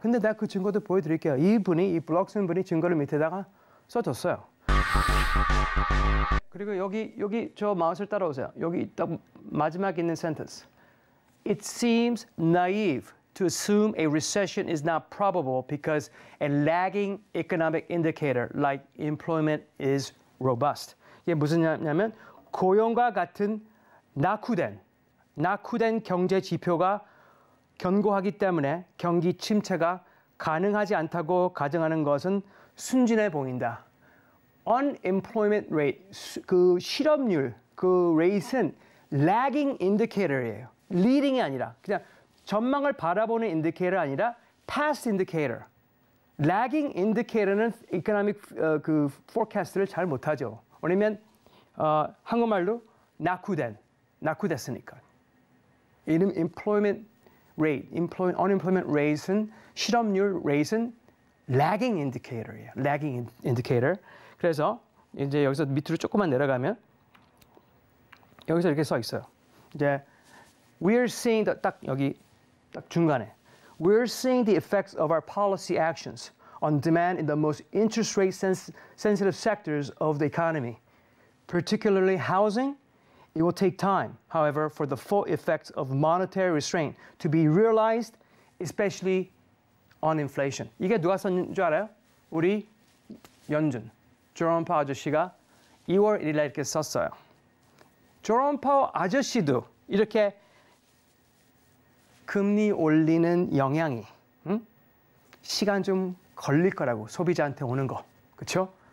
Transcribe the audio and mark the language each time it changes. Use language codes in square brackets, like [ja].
[ko] 근데 내가 그 증거도 보여드릴게요. 이 블로그 쓴 분이 증거를 밑에다가 써줬어요. 그리고 여기 저 마우스를 따라오세요. 여기 딱 마지막에 있는 센텐스. [en] It seems naive to assume a recession is not probable because a lagging economic indicator like employment is robust. [ko] 이게 무슨 말이냐면 고용과 같은 낙후된 경제 지표가 견고하기 때문에 경기 침체가 가능하지 않다고 가정하는 것은 순진해 보인다. Unemployment rate, 그 실업률, 그 rate는 lagging indicator예요. leading이 아니라 그냥 전망을 바라보는 indicator 아니라 past indicator. lagging indicator는 economic 그 forecast를 잘 못하죠. 왜냐면 한국말로 낙후됐으니까. 이름 employment rate, unemployment rate는 실업률 rate는 lagging indicator예요. lagging indicator. 그래서 이제 여기서 밑으로 조금만 내려가면 여기서 이렇게 써 있어요. 이제 [en] we're seeing [ko] 딱 여기 딱 중간에 [en] we're seeing the effects of our policy actions on demand in the most interest rate sensitive sectors of the economy, particularly housing. It will take time, however, for the full effects of monetary restraint to be realized, especially on inflation. [ko] 이게 누가 썼는 줄 알아요? 우리 연준, 제롬 파워 아저씨가 2월 1일 날 이렇게 썼어요. 제롬 파워 아저씨도 이렇게 금리 올리는 영향이 시간 좀 걸릴 거라고 소비자한테 오는 거, 그렇죠?